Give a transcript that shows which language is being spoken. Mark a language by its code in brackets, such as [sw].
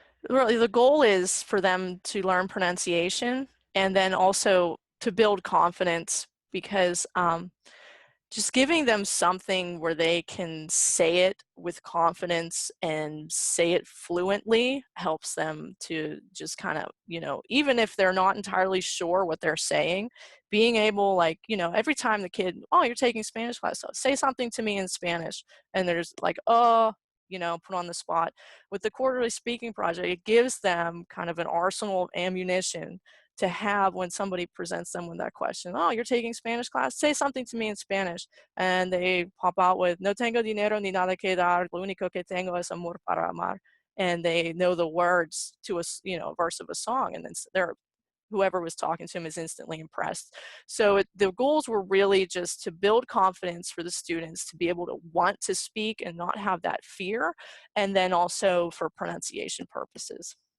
[en] Really, the goal is for them to learn pronunciation, and then also to build confidence, because just giving them something where they can say it with confidence and say it fluently helps them to just kind of, even if they're not entirely sure what they're saying, being able, like, every time the kid, oh, you're taking Spanish class, so say something to me in Spanish, and there's like, oh, put on the spot. With the quarterly speaking project, it gives them kind of an arsenal of ammunition to have when somebody presents them with that question. Oh, you're taking Spanish class? Say something to me in Spanish. And they pop out with, [es] no tengo dinero ni nada que dar, lo único que tengo es amor para amar. [en] And they know the words to a verse of a song, and then whoever was talking to him is instantly impressed. So the goals were really just to build confidence for the students to be able to want to speak and not have that fear, and then also for pronunciation purposes.